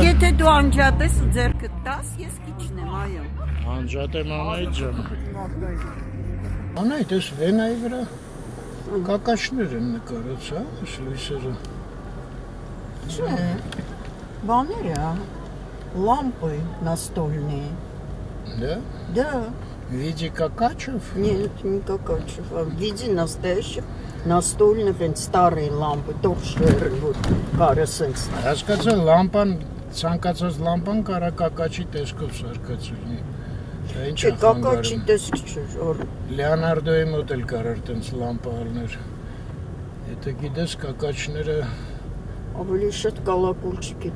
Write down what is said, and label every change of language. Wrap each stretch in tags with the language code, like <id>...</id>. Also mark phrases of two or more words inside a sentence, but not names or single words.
<hy>եթե դու անջատես ու ձեռքդ տաս, ես կիջնեմ, այո։ անջատեմ Անայդ ջան։ Անայդ, ես վենայի վրա կակաշներ են նկարած, հա, այս լույսերը։ Չէ, բաները,</hy> <ru>лампы настольные. Да? Да, В виде какачев? нет, не какачев, а в виде настоящих настольных, старые лампы, торшеры, вот,</ru> <hy>կարասենց. Հասկացա, լամպան, ցանկացած լամպան կարա կակաչի տեսքով սարքած լինի։ Դա ինչ Չէ, է կակաչի խանգարում։ տեսք չէր, Լեոնարդոյի մոտ էլ կարար տենց լամպա ալներ։ Եթե գիտես կակաչները ավելի շատ կալակուլչիկի</hy>